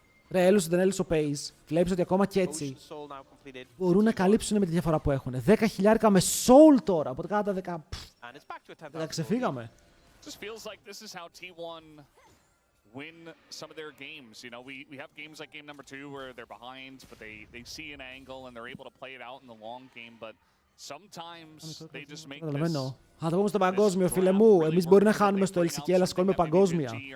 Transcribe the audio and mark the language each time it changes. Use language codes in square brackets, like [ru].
[el] Ρε, έλουσε δεν έλουσε ο Pace. Βλέπεις ότι ακόμα και έτσι μπορούν να καλύψουν με τη διαφορά που έχουν. 10.000 με soul τώρα. Οπότε κάτα 10 ξεφύγαμε. [en] Just feels like this is how T1 win some of their games. You know, we have games like game number 2 where they're behind, but they see an angle and they're able to play it out in the long game. But sometimes they just make this. [el] Θα το πούμε στο παγκόσμιο, φίλε μου. Εμείς μπορεί να χάνουμε στο LCK, αλλά σηκώνουμε παγκόσμια.